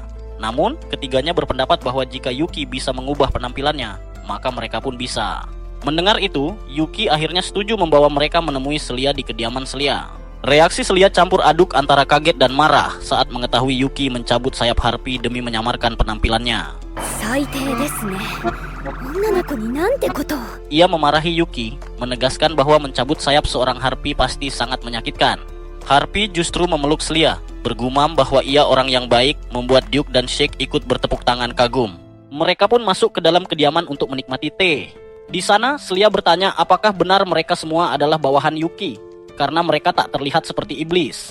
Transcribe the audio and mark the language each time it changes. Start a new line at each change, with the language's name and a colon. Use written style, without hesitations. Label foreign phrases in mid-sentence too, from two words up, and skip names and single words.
Indonesian: Namun, ketiganya berpendapat bahwa jika Yuki bisa mengubah penampilannya, maka mereka pun bisa. Mendengar itu, Yuki akhirnya setuju membawa mereka menemui Celia di kediaman Celia. Reaksi Celia campur aduk antara kaget dan marah saat mengetahui Yuki mencabut sayap Harpy demi menyamarkan penampilannya.
Japanese: 最低ですね。女の子になんてことを。
Indonesian: Ia memarahi Yuki, menegaskan bahwa mencabut sayap seorang Harpy pasti sangat menyakitkan. Harpy justru memeluk Celia, bergumam bahwa ia orang yang baik, membuat Duke dan Shake ikut bertepuk tangan kagum. Mereka pun masuk ke dalam kediaman untuk menikmati teh. Di sana, Celia bertanya apakah benar mereka semua adalah bawahan Yuki, karena mereka tak terlihat seperti iblis.